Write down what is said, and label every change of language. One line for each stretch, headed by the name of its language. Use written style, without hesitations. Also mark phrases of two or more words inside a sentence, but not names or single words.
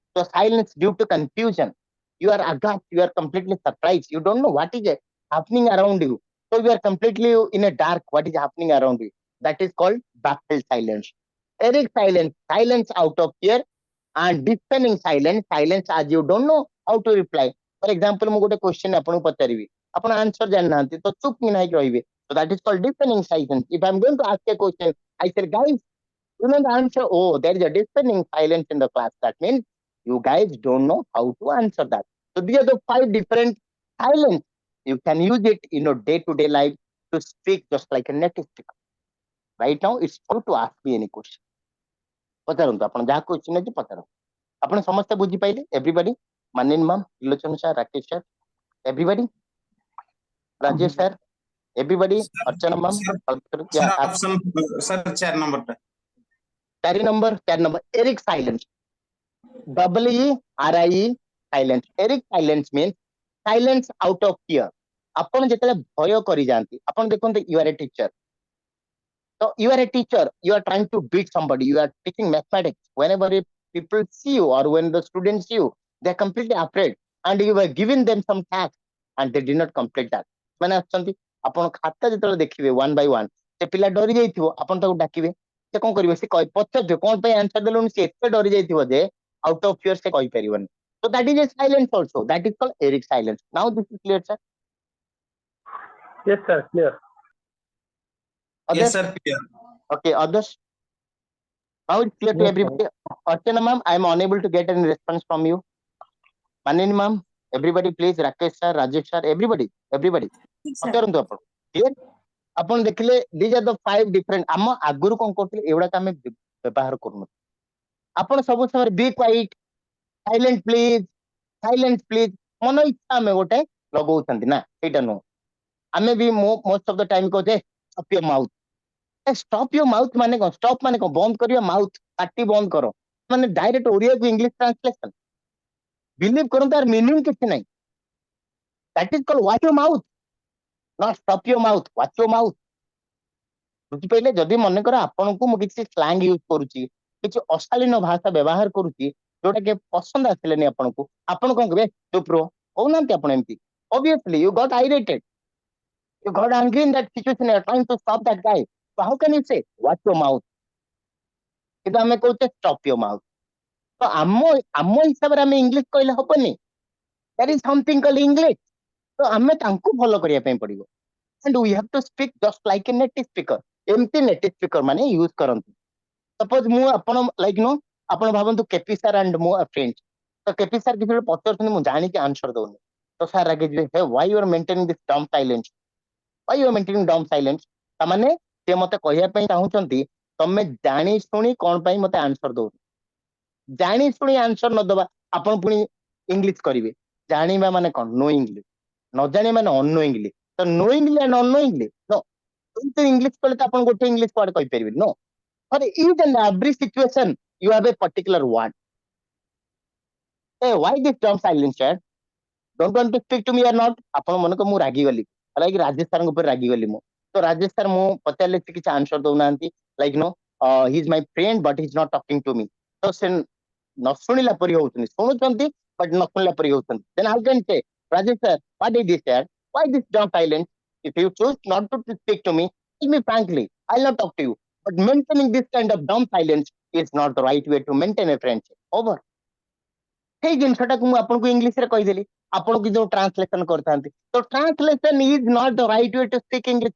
English: So silence due to confusion. you are aghast, you are completely surprised, you don't know what is happening around you, so you are completely in a dark, what is happening around you, that is called baffled silence. Eric silence, silence out of fear, and deafening silence, silence as you don't know how to reply. For example,
Odia: ମୁଁ ଗୋଟେ question ଆପଣଙ୍କୁ ପଚାରିବି, ଆପଣ answer ଜାଣିନାହାନ୍ତି ତ ଚୁପ କି ନାହିଁ ରହିବେ,
English: so that is called deafening silence. If I'm going to ask a question, I said, guys, you know the answer. Oh, there is a deafening silence in the class. That means you guys don't know how to answer that. So these are the 5 different silence. You can use it in your day-to-day life to speak just like a native speaker. Right now, it's time to ask me any question.
Odia: ପଚାରନ୍ତୁ ଆପଣ ଯାହା question ଅଛି ପଚାରନ୍ତୁ. ଆପଣ ସମସ୍ତେ ବୁଝିପାଇଲେ? Everybody?
English: ମାନିନ ma'am, ତ୍ରିଲୋଚନ sir, ରାକେଶ sir, everybody? Rajesh sir, everybody? Archana ma'am? Sir, Yeah, option, sir, 4 number টা. 4 number, Eric silence. WERIE silence. Eric silence means silence out of fear.
Odia: ଆପଣ ଯେତେବେଳେ ଭୟ କରି ଯାଆନ୍ତି, ଆପଣ ଦେଖନ୍ତୁ
English: you are a teacher. So you are a teacher, you are trying to beat somebody, you are teaching mathematics. Whenever people see you or when the students see you, they are completely afraid, and you were giving them some task and they did not complete that.
Odia: ମାନେ ଆସୁଛନ୍ତି, ଆପଣ ଖାତା ଯେତେବେଳେ ଦେଖିବେ 1 by 1, ସେ ପିଲା ଡରି ଯାଇଥିବ, ଆପଣ ତାକୁ ଡାକିବେ, ସେ କଣ କରିବ, ସେ ପଚାରିଥିବ କଣ ପାଇଁ ଆନ୍ସର ଦେଲୁନି, ସେ ଏତେ ଡରି ଯାଇଥିବ ଯେ
English: out of fear
Odia: se କହିପାରିବନି.
English: So that is a silence also, that is called Eric silence. Now this is clear, sir? Yes, sir. Clear. Others? Yes, sir, clear. Okay, others? Now it's clear to Yes, sir. everybody. Archana ma'am, I am unable to get any response from you. Manini ma'am, everybody please, Rakesh sir, Rajesh sir, everybody.
Odia: ପଚାରନ୍ତୁ ଆପଣ.
English: Clear?
Odia: ଆପଣ ଦେଖିଲେ
English: these are the 5 different,
Odia: ଆମ ଆଗରୁ କଣ କରୁଥିଲେ ଏଗୁଡାକ ଆମେ ବ୍ୟବହାର କରୁନୁ. ଆପଣ ସବୁ ସମୟରେ
English: be quiet, silent please,
Odia: ମନ ଇଚ୍ଛା ଆମେ ଗୋଟେ ଲଗଉଛନ୍ତି ନା, ସେଇଟା ନୁହଁ. ଆମେ ବି
English: most of the time
Odia: କହୁଛେ
English: stop your mouth. stop your mouth
Odia: ମାନେ କଣ, stop ମାନେ କଣ, ବନ୍ଦ କରିବା, mouth ପାଟି ବନ୍ଦ କର, ମାନେ ଡାଇରେକ୍ଟ ଓଡିଆକୁ
English: English translation.
Odia: ବିଲିଭ କରନ୍ତୁ ତାର ମିନିଂ କିଛି ନାହିଁ.
English: that is called watch your mouth, not stop your mouth, watch your mouth.
Odia: ବୁଝିପାରିଲେ? ଯଦି ମନେକର ଆପଣଙ୍କୁ ମୁଁ କିଛି ସ୍ଲାଙ୍ଗ ୟୁଜ କରୁଛି, କିଛି ଅଶାଳୀନ ଭାଷା ବ୍ୟବହାର କରୁଛି, ଯୋଉଟା କି ପସନ୍ଦ ଆସିଲେନି ଆପଣଙ୍କୁ, ଆପଣ କଣ କହିବେ, ଚୁପ ରୁହ, କହୁନାହାନ୍ତି ଆପଣ ଏମିତି.
English: Obviously you got irritated, you got angry in that situation, you are trying to stop that guy, so how can you say watch your mouth?
Odia: କିନ୍ତୁ ଆମେ କହୁଛେ
English: stop your mouth.
Odia: ତ ଆମ ହିସାବରେ ଆମେ ଇଂଲିଶ କହିଲେ ହବନି,
English: that is something called English.
Odia: ତ ଆମେ ତାଙ୍କୁ ଫଲୋ କରିବା ପାଇଁ ପଡିବ,
English: and we have to speak just like a native speaker.
Odia: ଏମିତି
English: native speaker
Odia: ମାନେ ୟୁଜ କରନ୍ତି. ସପୋଜ ମୁଁ ଆପଣ
English: like no,
Odia: ଆପଣ ଭାବନ୍ତୁ କେପି ସାର୍ ଆଣ୍ଡ ମୋ ଫ୍ରେଣ୍ଡ, ତ କେପି ସାର୍ କିଛି ଗୋଟେ ପଚାରୁଛନ୍ତି, ମୁଁ ଜାଣିକି ଆନ୍ସର ଦଉନି, ତ ସାର୍ ରାଗିଯିବେ, ହେ
English: why you are maintaining this dumb silence, why you are maintaining dumb silence.
Odia: ତାମାନେ ସେ ମତେ କହିବା ପାଇଁ ଚାହୁଁଛନ୍ତି ତମେ ଜାଣି ଶୁଣି କଣ ପାଇଁ ମତେ ଆନ୍ସର ଦଉନି. ଜାଣି ଶୁଣି ଆନ୍ସର ନ ଦବା, ଆପଣ ପୁଣି ଇଂଲିଶ କରିବେ, ଜାଣିବା ମାନେ କଣ, knowingly, ନ ଜାଣିବା ମାନେ unknowingly, ତ
English: knowingly and unknowingly no.
Odia: ଇଂଲିଶ କଲେ ତ ଆପଣ ଗୋଟେ ଇଂଲିଶ ୱାର୍ଡ କହିପାରିବେ,
English: no. For each and every situation you have a particular word. Hey, why this dumb silence, sir? Don't want to speak to me or not?
Odia: ଆପଣ ମନେକର ମୁଁ ରାଗିଗଲି, ଲାଇକ୍ ରାଜେଶ ସାର୍ଙ୍କ ଉପରେ ରାଗିଗଲି ମୁଁ, ତ ରାଜେଶ ସାର୍ ମୁଁ ପଚାରିଲେ ସେ କିଛି ଆନ୍ସର ଦଉନାହାନ୍ତି,
English: like no he is my friend but he is not talking to me,
Odia: ତ ସେ ନ ଶୁଣିଲା ପରି ହଉଛନ୍ତି, ଶୁଣୁଛନ୍ତି but ନ ଶୁଣିଲା ପରି ହଉଛନ୍ତି.
English: Then how can say, Rajesh sir, what is this, sir? Why this dumb silence? If you choose not to speak to me, tell me frankly, I'll not talk to you. But maintaining this kind of dumb silence is not the right way to maintain a friendship. Over.
Odia: ସେଇ ଜିନିଷଟାକୁ ମୁଁ ଆପଣଙ୍କୁ ଇଂଲିଶରେ କହିଦେଲି, ଆପଣଙ୍କୁ ଯୋଉ ଟ୍ରାନ୍ସଲେସନ କରିଥାନ୍ତି, ତ
English: translation is not the right way to speak English.